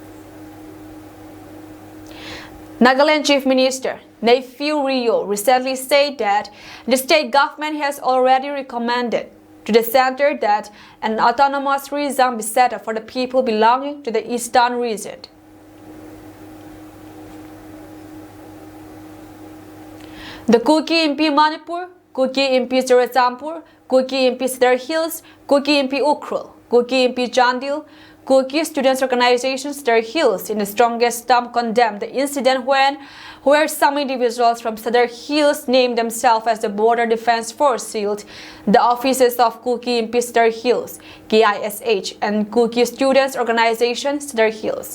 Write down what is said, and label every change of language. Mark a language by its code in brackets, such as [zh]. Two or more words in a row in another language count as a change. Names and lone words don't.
[en] Nagaland Chief Minister Neiphiu Rio recently said that the state government has already recommended to the center that an autonomous region be set up for the people belonging to the eastern region. The Kuki MP Manipur, Kuki MP Churachampur, Kuki MP Cedar Hills, Kuki MP Ukhrul, Kuki MP Chandil, Kuki Students Organization Cedar Hills in the strongest term condemned the incident where some individuals from Cedar Hills named themselves as the Border Defense Force sealed the offices of Kuki MP Cedar Hills, KISH, and Kuki Students Organization Cedar Hills.